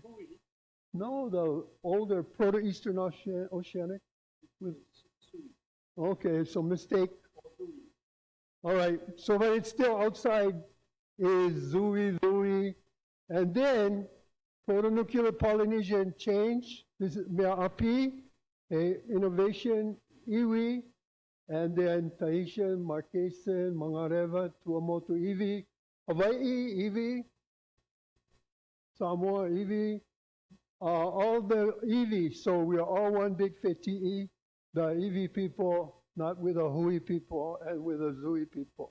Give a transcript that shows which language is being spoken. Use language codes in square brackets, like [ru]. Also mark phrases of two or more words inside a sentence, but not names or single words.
[en] No, the older Proto-Eastern Oceanic. Okay, so mistake. All right, so but it's still outside is zui, and then Proto-Nuclear Polynesian change. This is [ty] mea api, [en] innovation, iwi, and then Tahitian, Marquesan, Mangareva, Tuamotu, iwi, Hawaii, iwi, Samoa, iwi, all the iwi. So we are all one big feti'i, the iwi people, not with the hui people and with the zui people.